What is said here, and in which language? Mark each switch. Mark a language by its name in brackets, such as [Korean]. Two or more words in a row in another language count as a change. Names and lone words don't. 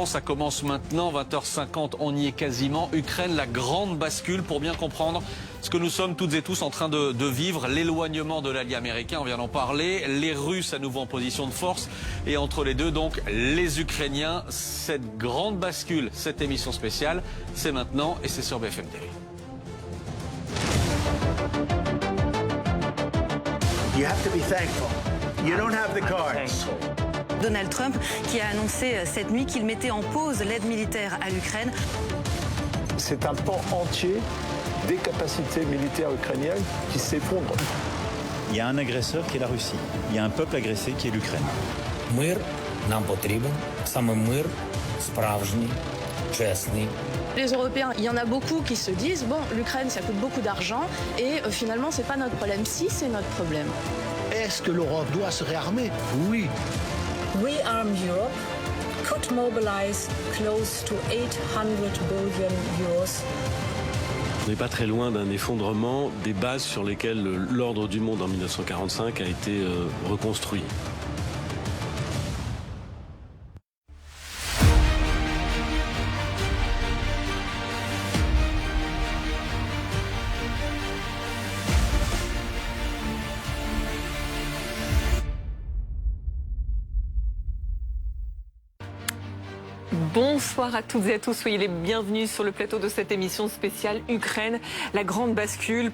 [French] Ça commence maintenant, 20h50, on y est quasiment. Ukraine, la grande bascule pour bien comprendre ce que nous sommes toutes et tous en train de vivre. L'éloignement de l'allié américain, on vient d'en parler. Les Russes à nouveau en position de force. Et entre les deux, donc, les Ukrainiens. Cette grande bascule, cette émission spéciale, c'est maintenant et c'est sur BFM TV. [English] You have to be thankful. You don't have the cards. [French] Donald Trump qui a annoncé cette nuit qu'il mettait en pause l'aide militaire à l'Ukraine. C'est un pan entier des capacités militaires ukrainiennes qui s'effondrent. Il y a un agresseur qui est la Russie. Il y a un peuple agressé qui est l'Ukraine. [Ukrainian] Мир нам потрібен, саме мир справжній, чесний. [French] Les Européens, il y en a beaucoup qui se disent bon, l'Ukraine ça coûte beaucoup d'argent et finalement c'est pas notre problème. Si, c'est notre problème. Est-ce que l'Europe doit se réarmer? Oui. [English] Rearm Europe could mobilize close to 800 billion euros. [French] On n'est pas très loin d'un effondrement des bases sur lesquelles l'ordre du monde en 1945 a été reconstruit. Bonsoir à toutes et à tous, soyez les bienvenus sur le plateau de cette émission spéciale Ukraine, la grande bascule.